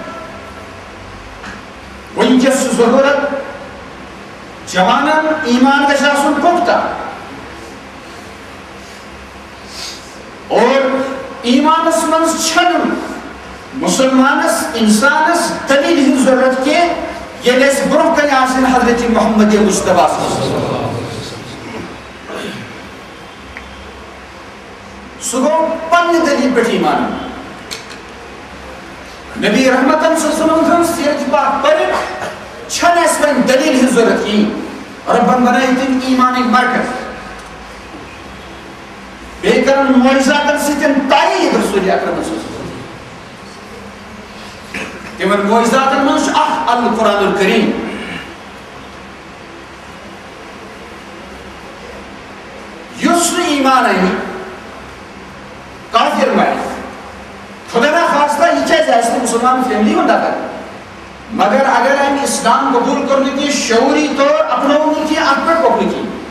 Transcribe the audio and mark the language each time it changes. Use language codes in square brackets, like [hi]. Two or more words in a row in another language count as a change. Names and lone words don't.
[ks] وٕنکیٚس چھُ ضروٗرت جوانن ایمان گژھِ آسُن پختہ اور ایمانس منٛز چھنہٕ مسلمانس انسانس دلیل ہٕنٛز ضروٗرت کینٛہہ ییٚلہِ اَسہِ برونٛہہ کنہِ آسن حضرت محمد مصطفیٰ سُہ گوٚو پننہِ دلیل پٮ۪ٹھ ایمان نبی رحمتن [ar] صلی اللہ علیہ وسلم [ks] سیرت پاک پٔرِتھ چھنہٕ اَسہِ وۄنۍ دلیل ہٕنٛز ضروٗرت کِہیٖنۍ رۄبن بنٲے تٔمۍ ایمانٕکۍ مرکز بیٚیہِ کرن معجزاتن سۭتۍ تایید رسول اکرم [ar] صلی اللہ علیہ وسلم [ks] تِمن معجزاتن منٛز چھُ اکھ [ar] القرآن الکریم [ks] یُس نہٕ ایمان انہِ کافر مرِ خدا نخواستہ یہ کیازِ آسہِ نہٕ مسلمان فیملی ہُنٛد اگر مگر اگر أمۍ اسلام قبول کوٚر نہٕ کینٛہہ شعوٗری طور اپنوو نہٕ کینٛہہ اتھ پٮ۪ٹھ پوٚک نہٕ کینٛہہ